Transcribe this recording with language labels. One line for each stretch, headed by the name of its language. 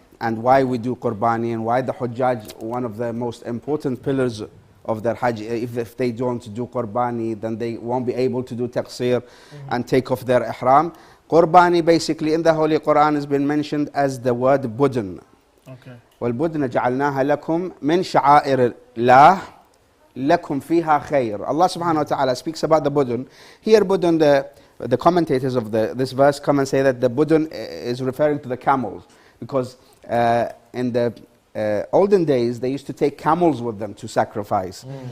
English: And why we do Qurbani and why the Hujjaj, one of the most important pillars of their Hajj, if they don't do Qurbani, then they won't be able to do taqsir and take off their ihram. Qurbani basically in the Holy Quran has been mentioned as the word budun. Okay.
Arabic: والبدن جعلناها لكم من شعائر الله لكم فيها خير.
English: Allah subhanahu wa ta'ala speaks about the budun. Here budun, the commentators of this verse come and say that the budun is referring to the camels, because in the olden days they used to take camels with them to sacrifice.